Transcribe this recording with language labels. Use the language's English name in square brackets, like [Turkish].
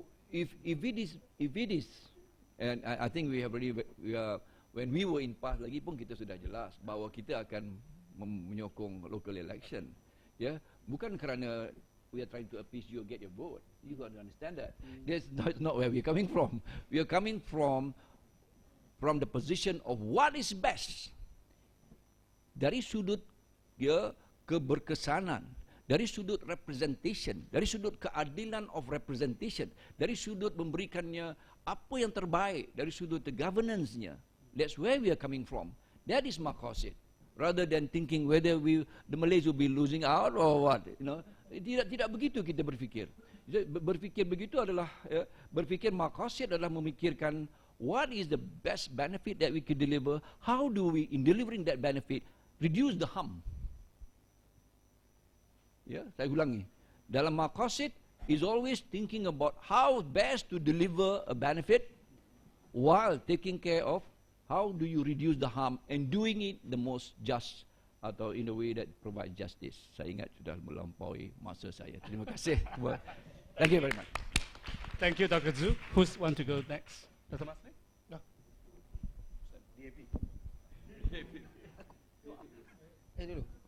[English] If it is, and I think we have already, when we were in PAS [Malay] lagi pun kita sudah jelas bahawa kita akan menyokong local election. Ya, bukan kerana [English] we are trying to appease you, get your vote. You got to understand that. That's not where we are coming from. We are coming from the position of what is best. [Malay] Dari sudut keberkesanan, dari sudut representation, dari sudut keadilan of representation, dari sudut memberikannya apa yang terbaik, dari sudut [English] the governance- [Malay] nya. [English] That's where we are coming from. That is maqasid. Rather than thinking whether the Malays will be losing out or what, you know. [Malay] Tidak begitu kita berfikir. Berfikir begitu adalah berfikir maqasid adalah memikirkan [English] what is the best benefit that we could deliver, how do we in delivering that benefit reduce the harm. [Malay] Ya, saya ulangi. [English] Dalam maqasid is always thinking about how best to deliver a benefit while taking care of how do you reduce the harm and doing it the most just atau in a way that provide justice. [Malay] Saya ingat sudah melampaui masa saya. Terima kasih. [English] Thank you very much. Thank you, Dr. Zhu. Who want to go next? Dr. Masli? No. DAP. [Malay] Dulu.